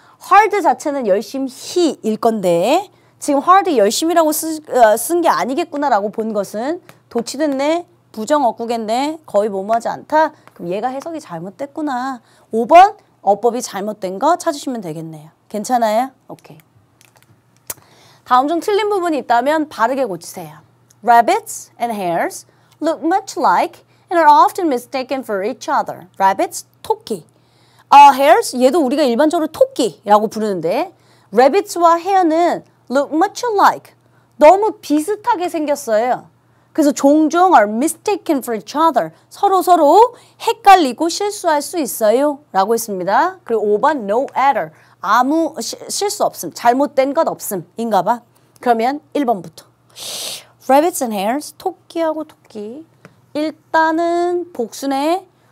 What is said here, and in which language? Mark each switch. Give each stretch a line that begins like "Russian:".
Korean: hard 자체는 열심히일 건데 지금 hard 열심히라고 쓴 게 아니겠구나라고 본 것은 도치됐네, 부정어구겠네, 거의 뭐뭐하지 않다. 그럼 얘가 해석이 잘못됐구나. 5번 어법이 잘못된 거 찾으시면 되겠네요. 괜찮아요? 오케이. 다음 중 틀린 부분이 있다면 바르게 고치세요.
English: Rabbits and hares look much alike and are often mistaken for each other.
Korean: Rabbits, 토끼. hares, 얘도 우리가 일반적으로 토끼라고 부르는데 rabbits와 hare는
English: look much alike.
Korean: 너무 비슷하게 생겼어요. 그래서 종종
English: are mistaken for each other.
Korean: 서로 헷갈리고 실수할 수 있어요. 라고 했습니다. 그리고 5번 no error. 아무 실수 없음. 잘못된 것 없음. 인가 봐. 그러면 1번부터.
English: Rabbits and hares.
Korean: 토끼하고 토끼. 일단은 복수네.